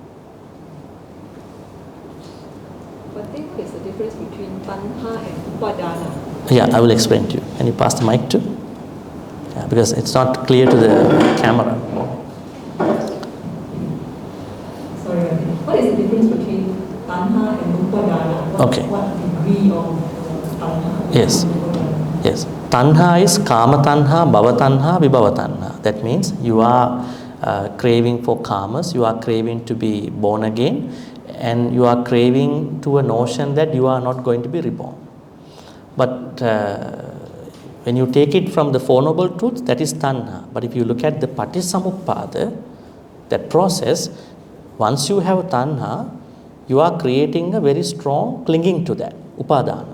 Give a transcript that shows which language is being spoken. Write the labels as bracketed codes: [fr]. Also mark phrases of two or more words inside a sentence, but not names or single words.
[en] But I think there's a difference between tanha and upadana. Yeah, I will explain to you. Can you pass the mic too? Yeah, because it's not clear to the camera. Sorry, what is the difference between tanha and upadana? Okay. What degree of tanha? Yes. Yes. [pi] Tanha is kama tanha, bhava tanha, vibhava tanha. [en] That means you are craving for karmas, you are craving to be born again, and you are craving to a notion that you are not going to be reborn. But when you take it from the Four Noble Truths, that is tanha. But if you look at the patissamuppada, that process, once you have tanha, you are creating a very strong clinging to that, upadana.